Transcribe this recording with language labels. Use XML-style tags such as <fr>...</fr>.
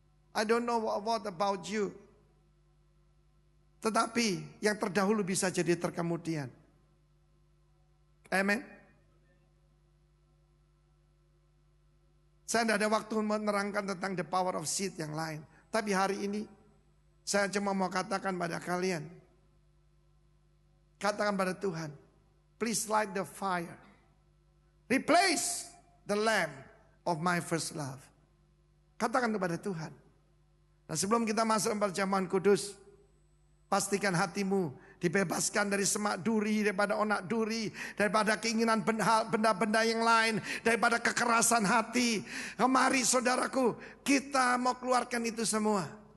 <en>I don't know what about you.</en> <id>Tetapi yang terdahulu bisa jadi terkemudian. Amen. Saya tidak ada waktu menerangkan tentang</id> <en>the power of seed</en> <id>yang lain. Tapi hari ini saya cuma mau katakan pada kalian. Katakan pada Tuhan.</id> <en>Please light the fire. Replace the lamp of my first love.</en> <id>Katakan kepada Tuhan. Nah, sebelum kita masuk perjamuan kudus, pastikan hatimu dibebaskan dari semak duri, daripada onak duri, daripada keinginan benda-benda yang lain, daripada kekerasan hati. Mari saudaraku, kita mau keluarkan itu semua.</id>